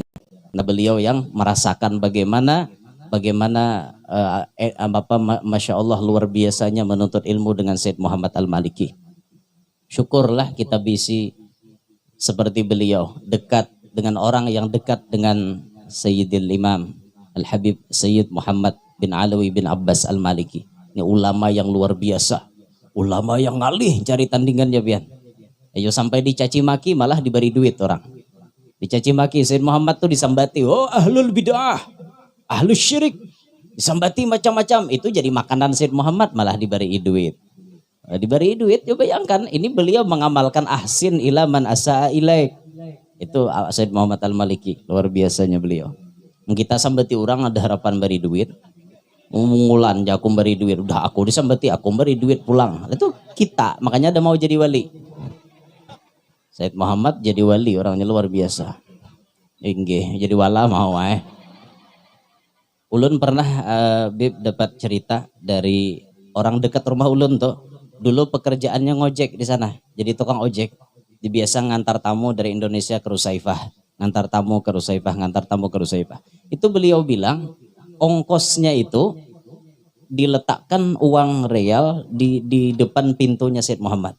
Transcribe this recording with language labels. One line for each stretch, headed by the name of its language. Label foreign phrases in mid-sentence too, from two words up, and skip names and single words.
Indonesian: Nah, beliau yang merasakan bagaimana
Arabic: Masya Allah
Indonesian: luar biasanya menuntut ilmu dengan Zaid Muhammad Al-Maliki. Syukurlah kita bisa seperti beliau, dekat dengan orang yang dekat dengan Sayyidil Imam Al-Habib Sayyid Muhammad bin Alawi bin Abbas Al-Maliki.
Banjar: Ini ulama yang luar biasa, ulama yang ngalih cari tandingannya pian.
Indonesian: Ayo sampai dicaci maki malah diberi duit orang.
Banjar: Dicaci maki Sayyid Muhammad tuh disambati, oh
Arabic: ahlul bid'ah, ahlus syirik,
Banjar: disambati macam-macam.
Indonesian: Itu jadi makanan Sayyid Muhammad malah diberi duit. Diberi duit, ya bayangkan ini beliau mengamalkan
Arabic: ahsin ila man asa'a ilaik.
Indonesian: Itu Sayyid Muhammad Al-Maliki, luar biasanya beliau.
Banjar: Kita sambati orang ada harapan beri duit. Mengulan aku beri duit, udah aku disambati, aku beri duit pulang.
Indonesian: Itu kita, makanya ada mau jadi wali. Sayyid Muhammad jadi wali, orangnya luar biasa.
Banjar: Inggih, jadi wala mau Ulun pernah Bib dapat cerita dari orang dekat rumah ulun tuh.
Indonesian: Dulu pekerjaannya ngojek di sana, jadi tukang ojek. Biasa ngantar tamu dari Indonesia ke Rusaifah, ngantar tamu ke Rusaifah. Itu beliau bilang ongkosnya itu diletakkan uang real di depan pintunya Sayyid Muhammad.